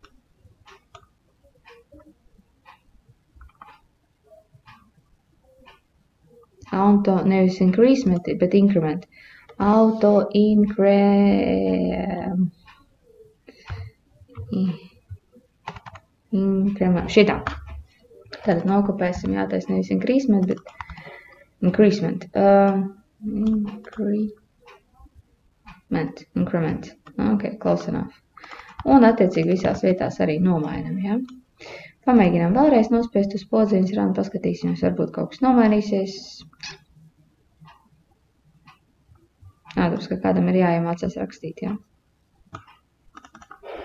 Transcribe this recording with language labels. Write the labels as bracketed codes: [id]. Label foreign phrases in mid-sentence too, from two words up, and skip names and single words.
[lv] Nevis increasement, bet increment. Increment. Šitā. Tātad nokopēsim, jātais nevis increasement, bet increasement. Increment. [en] Ok, close enough. [lv] Un attiecīgi visās vietās arī nomainam, ja? Pamēģinām vēlreiz nospiest uz podziņas ranu, paskatīsimies, varbūt kaut kas nomainīsies. Tāpēc, ka kādam ir jāiemācās rakstīt, jā.